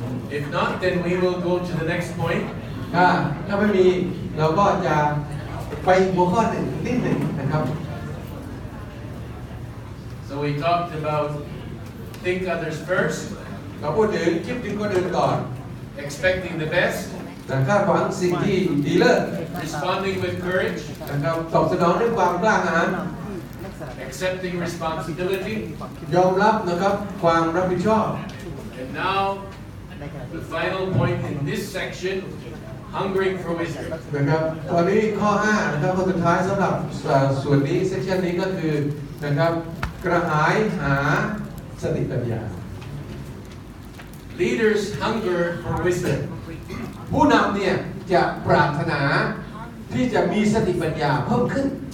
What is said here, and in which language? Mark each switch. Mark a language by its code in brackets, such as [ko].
[en] If not, then we will go to the next point. [th] ถ้าไม่มีเราก็จะไปหัวข้อหนึ่งนิดหนึ่งนะครับ [en] So we talked about think others first, [th] เราพูดถึงคิดถึงคนอื่นก่อน [en] expecting the best, [th] แต่คาดหวังสิ่งที่ดีเลิศ [en] responding with courage, [th] นะครับตอบสนองด้วยความกล้าหาญ [en] accepting responsibility, [th] ยอมรับนะครับความรับผิดชอบ [en] and now the final point in this section, hungering for wisdom. [th] นะครับตอนนี้ข้อ5นะครับข้อสุดท้ายสำหรับส่วนนี้เซสชันนี้ก็คือนะครับกระหายหาสติปัญญา [en] Leaders hunger for wisdom. [th] ผู้นำเนี่ยจะปรารถนาที่จะมีสติปัญญาเพิ่มขึ้น